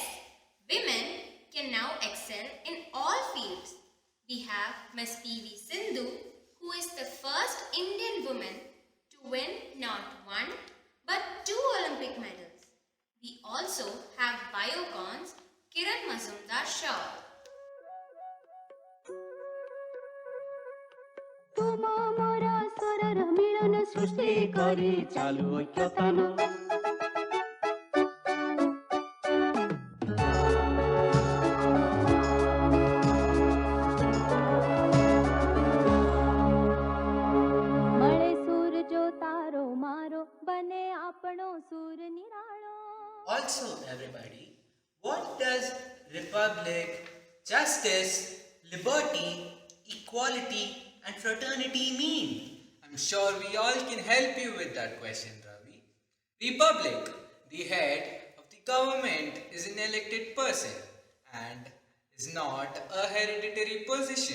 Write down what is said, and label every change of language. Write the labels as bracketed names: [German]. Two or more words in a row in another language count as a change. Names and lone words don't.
[English] Women can now excel in all fields. We have Miss P.V. Sindhu, who is the first Indian woman to win not one but two Olympic medals. We also have biocons Kiran Mazumdar Shaw. [Odia] ତୁମ ମୋର ସ୍ୱରର ମିଳନ ସୃଷ୍ଟି କରି ଚାଲୁ ଐକ୍ୟତାନ [Gujarati] મળે સૂર જો તારો મારો બને આપણો સૂર નિરાળો. [English] Also, everybody, what does republic, justice, liberty, equality, and fraternity mean? I'm sure we all can help you with that question, Ravi. Republic, the head of the government, is an elected person and is not a hereditary position.